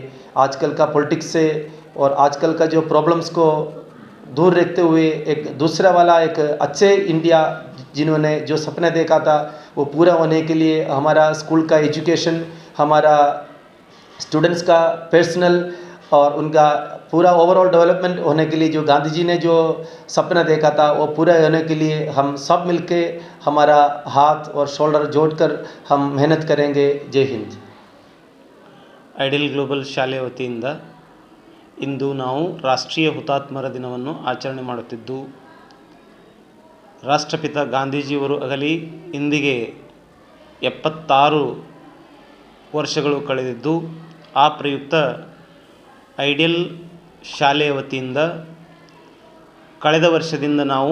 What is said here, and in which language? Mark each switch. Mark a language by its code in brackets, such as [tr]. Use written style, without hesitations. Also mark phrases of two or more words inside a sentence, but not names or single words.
[hi] आजकल का पॉलिटिक्स से और आजकल का जो प्रॉब्लम्स को दूर रखते हुए एक दूसरा वाला एक अच्छे इंडिया जिन्होंने जो सपना देखा था वो पूरा होने के लिए हमारा स्कूल का एजुकेशन, हमारा स्टूडेंट्स का पर्सनल और उनका पूरा [en] overall development [hi] होने के लिए जो गांधी जी ने जो सपना देखा था वो पूरा होने के लिए हम सब मिलके हमारा हाथ और शोल्डर जोड़कर हम मेहनत करेंगे। जय हिंद। [kn] ಐಡಿಯಲ್ ಗ್ಲೋಬಲ್ ಶಾಲೆ ವತಿಯಿಂದ ಇಂದು ನಾವು ರಾಷ್ಟ್ರೀಯ ಹುತಾತ್ಮರ ದಿನವನ್ನು ಆಚರಣೆ ಮಾಡುತ್ತಿದ್ದು, ರಾಷ್ಟ್ರಪಿತ ಗಾಂಧೀಜಿಯವರು ಅಗಲಿ ಇಂದಿಗೆ 76 ವರ್ಷಗಳು ಕಳೆದಿದ್ದು, ಆ ಪ್ರಯುಕ್ತ ಐಡಿಯಲ್ ಶಾಲೆಯ ವತಿಯಿಂದ ಕಳೆದ ವರ್ಷದಿಂದ ನಾವು